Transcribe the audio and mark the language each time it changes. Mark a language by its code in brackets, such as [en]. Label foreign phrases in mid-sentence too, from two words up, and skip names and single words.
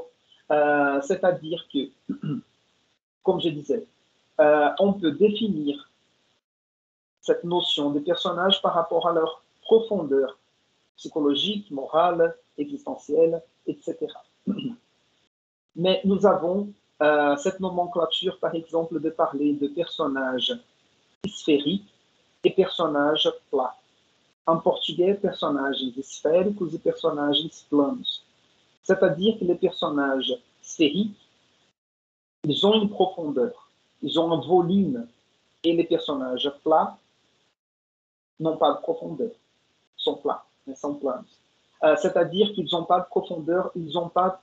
[fr] C'est-à-dire que, comme je disais, on peut définir cette notion de personnage par rapport à leur profondeur psychologique, morale, existentielle, etc. Mais nous avons cette nomenclature, par exemple, de parler de personnages sphériques [pt] e personagens [fr] plats. [pt] En português, personagens esféricos e personagens planos. [fr] C'est-à-dire que les personnages sphériques, ils ont une profondeur, ils ont un volume, et les personnages plats n'ont pas de profondeur, sont plats, mais sont planos. C'est-à-dire qu'ils n'ont pas de profondeur, ils n'ont pas...